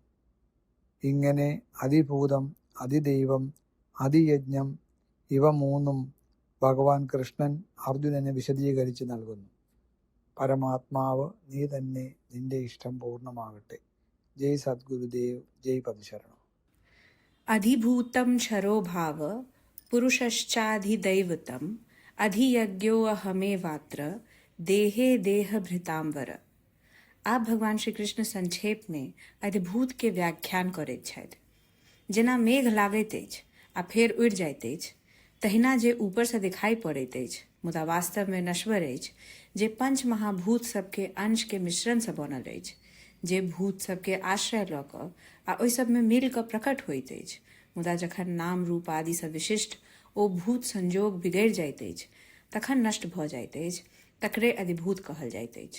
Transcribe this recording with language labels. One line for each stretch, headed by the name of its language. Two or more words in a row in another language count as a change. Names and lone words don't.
Malayalam: ഇങ്ങനെ അതിഭൂതം, അതിദൈവം, അതിയജ്ഞം ഇവ മൂന്നും ഭഗവാൻ കൃഷ്ണൻ അർജുനന് വിശദീകരിച്ച് നൽകുന്നു. പരമാത്മാവ് നീ തന്നെ, നിന്റെ ഇഷ്ടം പൂർണ്ണമാകട്ടെ. ജയ് സദ്ഗുരുദേവ്, ജയ് പദശരണം.
Sanskrit: अधिभूतं क्षरोभाव पुरुषश्चाधिदैवतम् अधियज्ञो अहमेवात्र देहे देहभृतांवर.
Maithili: आप भगवान श्री कृष्ण संक्षेप में अधिभूत के व्याख्यान करैत छथि। जेना मेघ लागैत अछि आ फेर उड़ि जाइत अछि, तहिना जे ऊपर से दिखाई पड़ैत अछि मुदा वास्तव में नश्वर अछि, जे पंच महाभूत सबके अंश के मिश्रण से बनल अछि, जे भूत सबके आश्रय लऽ कऽ आ ओहि सब में मिल कऽ प्रकट होइत अछि, मुदा जखन नाम रूप आदि से विशिष्ट ओ भूत संजोग बिगड़ि जाइत अछि तखन नष्ट भऽ जाइत अछि, तकरे अधिभूत कहल जाइत अछि।